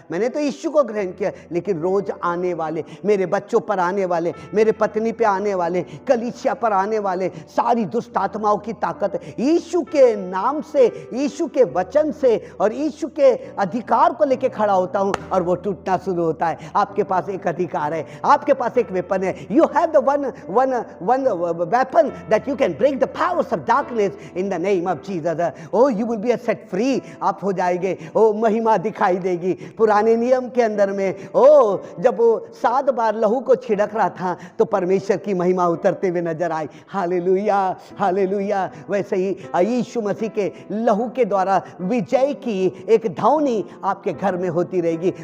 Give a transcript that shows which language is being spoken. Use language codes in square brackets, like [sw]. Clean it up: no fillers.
[hi] मैंने तो यीशु को ग्रहण किया, लेकिन रोज आने वाले, मेरे बच्चों पर आने वाले, मेरे पत्नी पे आने वाले, कलीसिया पर आने वाले सारी दुष्ट आत्माओं की ताकत यीशु के नाम से, यीशु के वचन से और यीशु के अधिकार को लेके खड़ा होता हूँ और वो टूटना शुरू होता है। आपके पास एक अधिकार है, आपके पास एक वेपन है। [en] You have the one weapon that you can break the powers of darkness in the name of Jesus. Oh, you will be set free. [hi] आप हो जाएंगे। ओ महिमा दिखाई देगी। पुराने नियम के अंदर में जब वो 7 बार लहू को छिड़क रहा था तो परमेश्वर की महिमा उतरते हुए नजर आई। Hallelujah, hallelujah. वैसे ही यीशु मसीह के लहू के द्वारा विजय की एक ध्वनि आपके घर में होती रहेगी।